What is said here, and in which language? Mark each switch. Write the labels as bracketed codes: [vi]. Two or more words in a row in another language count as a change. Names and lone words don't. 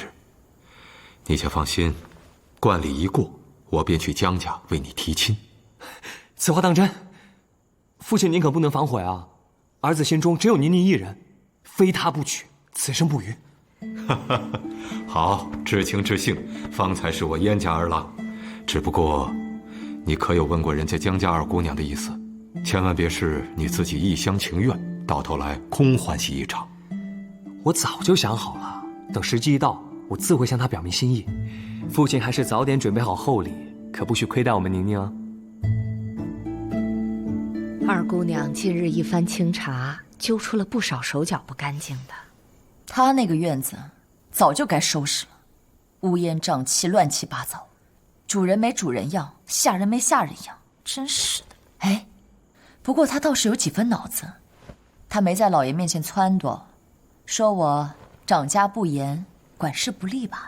[zh] 你且放心，觀禮一過，我便去江家為你提親。此話當真？父親您可不能反悔啊！兒子心中只有您一人，非他不娶，此生不渝。好，知情知性，方才是我燕家兒郎。只不過，你可有問過人家江家二姑娘的意思？千萬別是你自己一廂情願，到頭來空歡喜一場。我早就想好了，等時機一到，我自會向她表明心意。父親還是早點準備好厚禮，可不許虧待我們寧寧啊。二姑娘近日一番清查，揪出了不少手腳不乾淨的。她那個院子早就該收拾了，烏煙瘴氣，亂七八糟，主人沒主人樣，下人沒下人樣，真是的。哎，不過她倒是有幾分腦子，她沒在老爺面前撺掇，說我長家不嚴，管事不力吧？